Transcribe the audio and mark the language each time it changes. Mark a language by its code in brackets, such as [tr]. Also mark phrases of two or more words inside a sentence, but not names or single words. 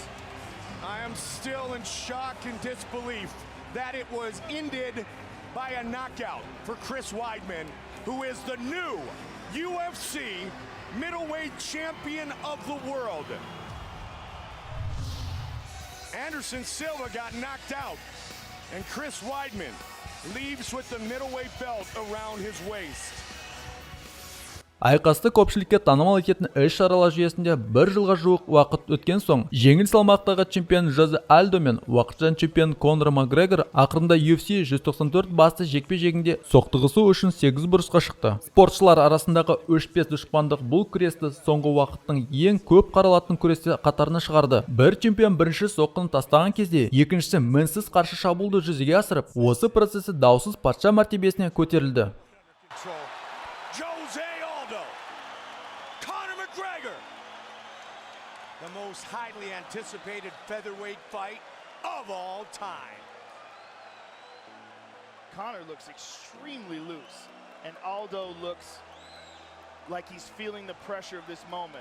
[en] I am still in shock and disbelief that it was ended by a knockout for Chris Weidman, who is the new UFC middleweight champion of the world. Anderson Silva got knocked out, and Chris Weidman leaves with the middleweight belt around his waist. [kk] Айқасты көпшілікке танымал ететін іс-шаралар жүйесінде бір жылға жуық уақыт өткен соң, жеңіл салмақтағы чемпион Жозе Альдо мен уақытша чемпион Конор Макгрегор ақырында UFC 194 басты жекпе-жегінде соқтығысу үшін 8 бұрышқа шықты. Спортшылар арасындағы өшпес дұшпандық бұл күресті соңғы уақыттың ең көп қаралатын күресте қатарына шығарды. Бір чемпион бірінші соққыны тастаған кезде, екіншісі мінсіз қарсы шабуылды жүзеге асырып, осы процесі даусыз патша мәртебесіне көтерілді. [en] The most highly anticipated featherweight fight of all time. Conor looks extremely loose, and Aldo looks like he's feeling the pressure of this moment.